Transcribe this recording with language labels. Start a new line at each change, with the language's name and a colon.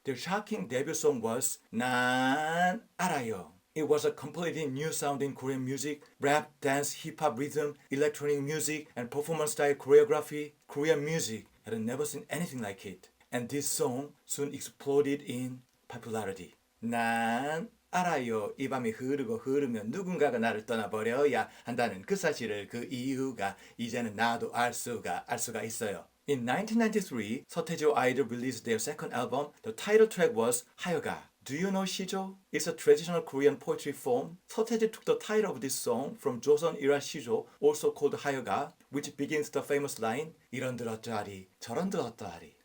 English: Their shocking debut song was 난 알아요. It was a completely new sound in Korean music, rap, dance, hip-hop rhythm, electronic music, and performance-style choreography. Korean music had never seen anything like it. And this song soon exploded in popularity.
Korean: 난 알아요. 이 밤이 흐르고 흐르면 누군가가 나를 떠나버려야 한다는 그 사실을 그 이유가 이제는 나도 알 수가 있어요.
English: In 1993, 서태지와 아이들 released their second album. The title track was 하여가. Do you know 시조? It's a traditional Korean poetry form. 서태지 took the title of this song from Joseon era 시조, also called 하여가, which begins the famous line
Korean: 이런 들었더하리 저런 들었더하리.